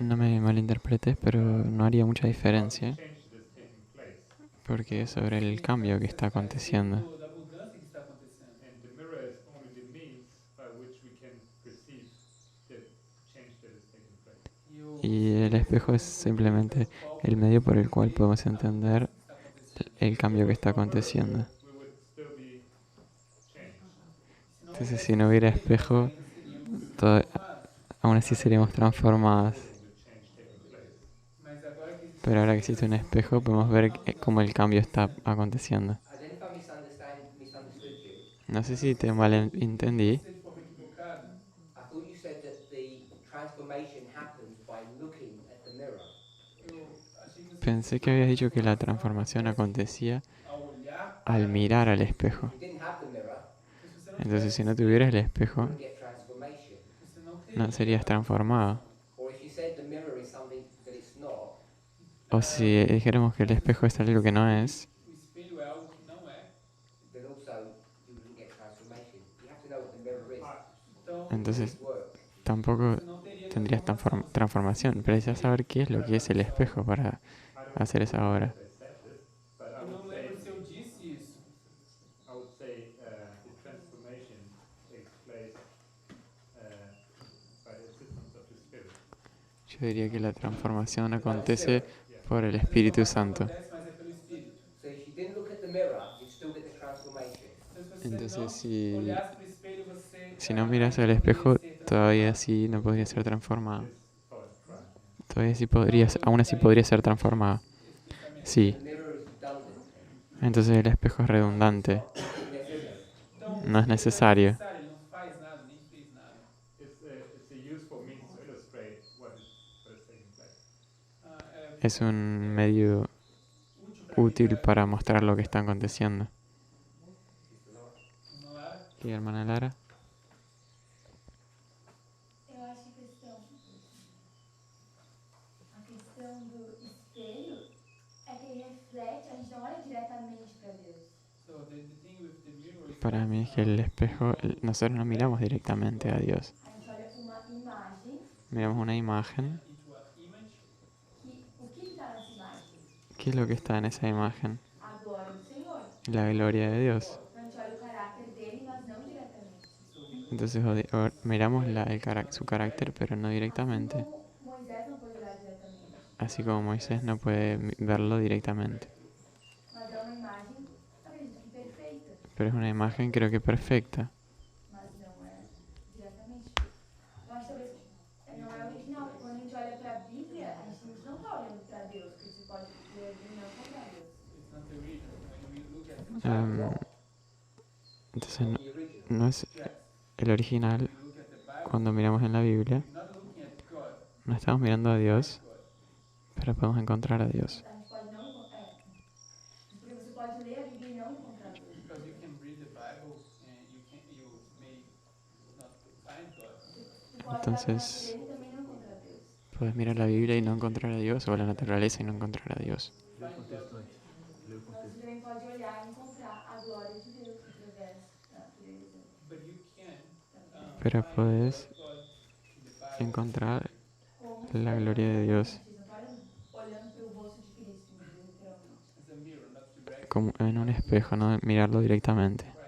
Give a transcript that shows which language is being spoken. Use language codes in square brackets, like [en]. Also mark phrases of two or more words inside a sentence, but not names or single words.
[es] no me malinterpretes, pero no haría mucha diferencia, [en] Change that is taking place. [es] porque es sobre el cambio que está aconteciendo. [pt] da mudança que está acontecendo. [en] And the mirror is only the means by which we can perceive the change that is taking place. [es] Y el espejo es simplemente el medio por el cual podemos entender el cambio que está aconteciendo. [en] We would still be changed. [es] Entonces, si no hubiera espejo, aún así seríamos transformados. Pero ahora que existe un espejo, podemos ver cómo el cambio está aconteciendo. [en] I don't know if I misunderstood you. [es] No sé si te malentendí. [en] I thought you said that the transformation happens by looking at the mirror. [es] Pensé que habías dicho que la transformación acontecía al mirar al espejo. [en] If you didn't have the mirror, [es] Entonces, si no tuvieras el [en] you [es] espejo, [en] wouldn't get transformation. [es] no serías transformado. [en] Or if you said the mirror is something that it's not, [es] O si dijéramos que el espejo es algo que no es, [pt] O espelho é algo que não é. [en] then also you wouldn't get transformation. You have to know what the mirror is. [pt] Então, [es] entonces [en] Work. [es] tampoco tendrías transformación. Precisas saber qué es lo que es el espejo para hacer esa obra. [en] But I [pt] eu não [en] would [pt] lembro [en] say, [pt] se eu disse isso. [en] I would say the transformation takes place by the assistance of the Spirit. [es] Yo diría que la transformación acontece por el Espíritu Santo. [pt] Acontece, mas é pelo Espírito. [en] So if you didn't look at the mirror, you'd still get the transformation. [pt] Então, se [es] Entonces, [pt] você [es] si, [pt] não olhasse para o espelho, você... [es] si no miras al espejo, todavía así no podría ser transformado. Todavía sí podrías, aún así podría ser transformado. Sí. [en] The mirror is redundant. [es] Entonces el espejo es redundante. No es necesario. [pt] Ele não faz nada, nem fez nada. [en] It's a useful means to illustrate what is taking place. [es] Es un medio útil para mostrar lo que está aconteciendo. ¿Qué, hermana Lara? [pt] Eu acho que a questão do espelho é que ele reflete, a gente não olha diretamente para Deus. [en] So the thing with the mirror is [es] Para mí es que el espejo, nosotros no miramos directamente a Dios. [pt] A gente olha uma imagem, [es] Miramos una imagen. [en] into an image. [pt] o que está nessa imagem? [es] ¿Qué es lo que está en esa imagen? [pt] A glória do Senhor. [es] La gloria de Dios. [pt] Então a gente olha o caráter dele, mas não diretamente. [es] Entonces miramos su carácter, pero no directamente. [pt] Como Moisés não pôde olhar diretamente. [es] Así como Moisés no puede verlo directamente. [pt] Mas é uma imagem, acredito que perfeita, [es] Pero es una imagen creo que perfecta. [pt] mas não é diretamente. Eu acho que talvez não é original. Quando a gente olha para a Bíblia, a gente não está olhando para Deus, porque você pode ler a Bíblia e não para Deus. [en] It's not the original. When we look at the [es] Entonces no es el original. Cuando miramos en la Biblia, no estamos mirando a Dios, pero podemos encontrar a Dios. [pt] A gente pode não porque você pode ler a Bíblia e não encontrar Deus. [en] Because you can read the Bible and you may not find God. [es] Entonces, puedes mirar la Biblia y no encontrar a Dios, o la naturaleza y no encontrar a Dios. [pt] Mas você também pode olhar e encontrar a glória de Deus através da natureza. [es] Pero puedes encontrar la gloria de Dios como en un espejo, no mirarlo directamente.